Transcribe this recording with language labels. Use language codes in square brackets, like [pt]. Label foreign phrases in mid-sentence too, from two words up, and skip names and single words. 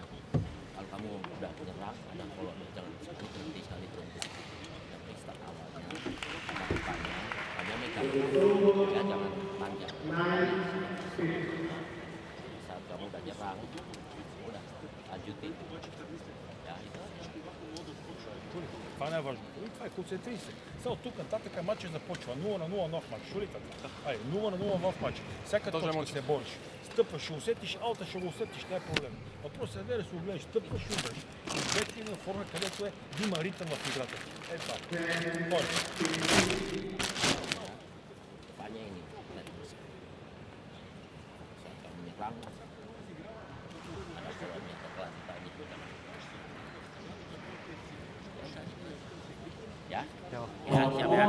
[id] Kalau kamu udah nyerang ada follow up-nya, jangan sekali berhenti yang start awalnya panjang megang ya, jangan panjang. Saat kamu udah nyerang udah lanjutin ya, itu [bg] Това не е важно. Това е концентрирай се. Само тук нататък матчът започва 0-0 нов матч. Шулите? Ай, 0-0 нов матч. Всяка точка се бориш. Стъпваш, ще усетиш, аута ще го усетиш, не е проблем. Въпросът е да се огледаш, стъпваш, ще удариш. И вече има форма, където е да има ритъм в играта. Е това. Може. [id] depannya ini terus saat kamu nyerang ada follow-nya kelanjutannya ya. Ya, siap ya.